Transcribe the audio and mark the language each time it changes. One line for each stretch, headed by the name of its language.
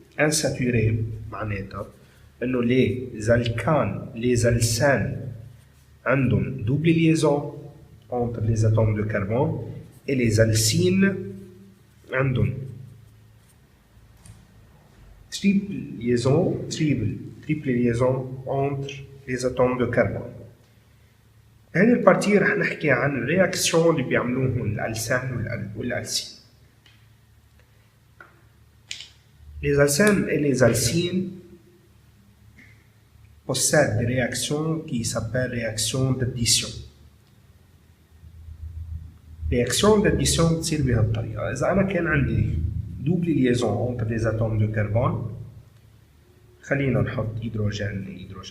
French: Insaturés,
Arabic: معناتها إنه
French: les alcanes, les alcènes ont double liaison entre les atomes de carbone et les alcines ont triple liaison entre les atomes de carbone.
Arabic: هذه البارتي رح نحكي عن الرياكسيون اللي بيعملوهم الألسان والألسين.
French: Les alcènes et les alcines possèdent des réactions qui s'appellent réactions d'addition. Réaction d'addition
Arabic: تصير بهالطريقة. إذا أنا كان عندي
French: double liaison entre les atomes de carbone،
Arabic: خلينا نحط هيدروجين.